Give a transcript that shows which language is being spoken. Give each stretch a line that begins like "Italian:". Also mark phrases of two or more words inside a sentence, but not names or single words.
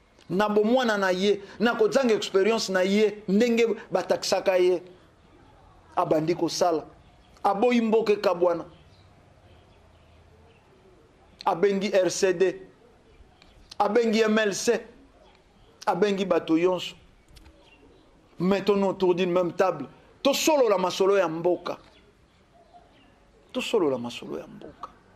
Lingala: Na bomwana na ye, na kozanga expérience na ye, ndenge batakisaka ye. Abandi kosala. Aboyi mboka ekabwana. Abengi R C D. Abengi M L C. Abengi bato yonso.
French: Mettons-nous autour d'une même table.
Lingala: Tosolola masolo ya mboka. Tosolola masolo ya mboka.